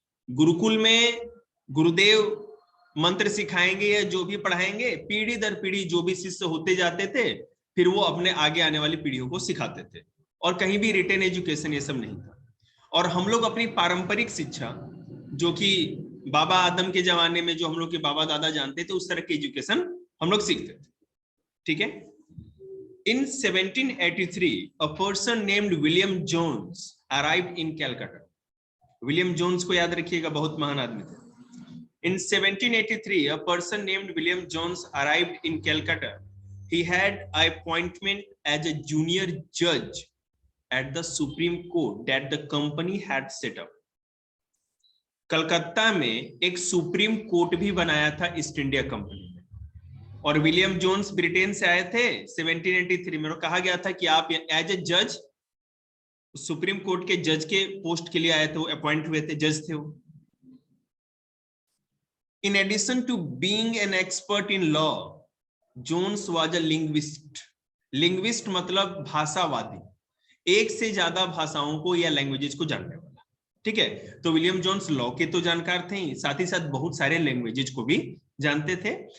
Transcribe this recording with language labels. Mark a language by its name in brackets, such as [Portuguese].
[Hindi] गुरुकुल में गुरुदेव मंत्र सिखाएंगे या जो भी पढ़ाएंगे, पीढ़ी दर पीढ़ी जो भी शिष्य होते जाते थे, फिर वो अपने आगे आने वाली पीढ़ियों को सिखाते थे, और कहीं भी रिटेन एजुकेशन ये सब नहीं था। और हम लोग अपनी पारंपरिक शिक्षा, जो कि बाबा आदम के जमाने में जो हम लोग के बाबा दादा जानते थे, उस तरह की एजुकेशन हम लोग सीखते थे। ठीक है। [English] In 1783, a person named William Jones arrived in Calcutta. [Hindi] William Jones को याद रखिएगा, बहुत महान आदमी थे। [English] In 1783, a person named William Jones arrived in Calcutta. He had an appointment as a junior judge at the Supreme Court that the company had set up. [Hindi] Calcutta में एक supreme court भी बनाया था ईस्ट इंडिया कंपनी ने, और William Jones Britain से आए थे 1783 में, और कहा गया था कि आप [English] as a जज [Hindi] सुप्रीम कोर्ट के जज के पोस्ट के लिए आए थे, वो अपॉइंट हुए थे, जज थे वो। [English] In addition to being an expert in law, Jones was a linguist. [Hindi] Linguist मतलब भाषावादी, एक से ज्यादा भाषाओं को या लैंग्वेजेस को जानने वाला। ठीक है, तो विलियम जोन्स लॉ के तो जानकार थे, साथ ही साथ बहुत सारे लैंग्वेजेस को भी जानते थे।